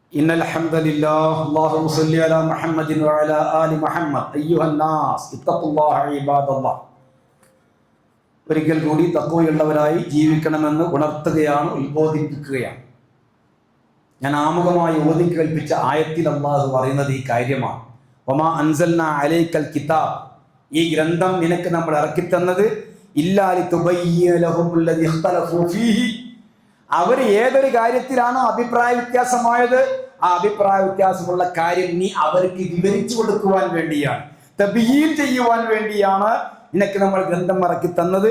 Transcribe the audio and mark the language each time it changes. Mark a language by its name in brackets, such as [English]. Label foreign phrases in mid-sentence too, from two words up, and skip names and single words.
[Arabic] إن الحمد لله اللهم صل على محمد وعلى آل محمد أيها الناس اتقوا الله عباد الله. [Malayalam] ഒരിക്കൽ കൂടി തഖ്വയുള്ളവരായി ജീവിക്കണമെന്ന് ഉണർത്തുകയാണ്, ഉത്ബോധിപ്പിക്കുകയാണ്. ഞാൻ ആമുഖമായി ഓതി കേൾപ്പിച്ച ആയത്തിൽ അല്ലാഹു പറയുന്നത് ഈ കാര്യമാണ്. [Arabic] وما أنزلنا عليك الكتاب, [Malayalam] ഈ ഗ്രന്ഥം നിനക്ക് നമ്മൾ ഇറക്കിത്തന്നത് [Arabic] إلا لتبين لهم الذي اختلفوا فيه, [Malayalam] അവർ ഏതൊരു കാര്യത്തിലാണോ അഭിപ്രായ വ്യത്യാസമായത് ആ അഭിപ്രായ വ്യത്യാസമുള്ള കാര്യം നീ അവർക്ക് വിവരിച്ചു കൊടുക്കുവാൻ വേണ്ടിയാണ്, തബ്യീൻ ചെയ്യുവാൻ വേണ്ടിയാണ് നിനക്ക് നമ്മൾ ഗ്രന്ഥം ഇറക്കി തന്നത്.